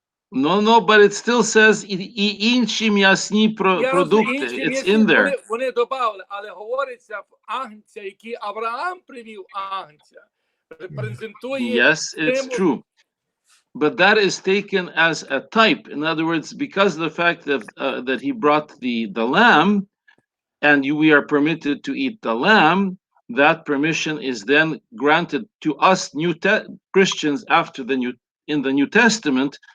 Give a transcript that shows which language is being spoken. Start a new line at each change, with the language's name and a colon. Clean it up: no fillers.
English: No, but it still says
Ukrainian: і інші м'ясні продукти.
English: It's in there.
Ukrainian: Вони добавили, але говориться в агнця, який Авраам привів агнця. Репрезентує.
English: Yes, it's true. But that is taken as a type. In other words, because of the fact that he brought the lamb, and we are permitted to eat the lamb, that permission is then granted to us Christians after in the New Testament.